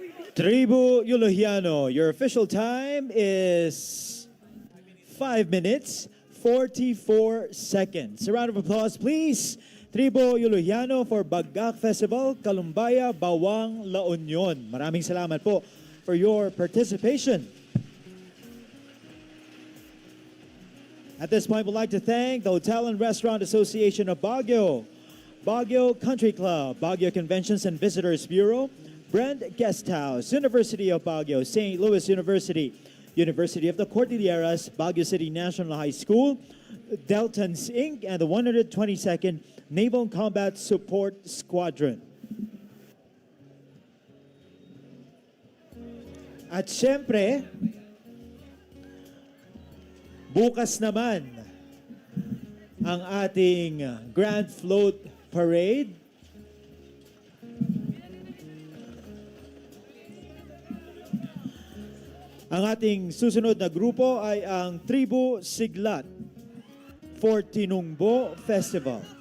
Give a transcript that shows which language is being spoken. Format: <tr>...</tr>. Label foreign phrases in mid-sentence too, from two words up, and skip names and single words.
<en>Tribu Yulohiano, your official time is 5 minutes, 44 seconds. A round of applause, please. Tribu Yulohiano for Bagak Festival, Kalumbaya, Bawang, La Union.</en> <tl>Maraming salamat po</tl> <en>for your participation. At this point, we'd like to thank the Hotel and Restaurant Association of Baguio, Baguio Country Club, Baguio Conventions and Visitors Bureau, Brand Guest House, University of Baguio, St. Louis University, University of the Cordilleras, Baguio City National High School, Deltans Inc., and the 122nd Naval Combat Support Squadron.</en> <tl>At syempre, bukas naman ang ating Grand Float Parade. Ang ating susunod na grupo ay ang Tribu Siglat for Tinungbo Festival.</tl>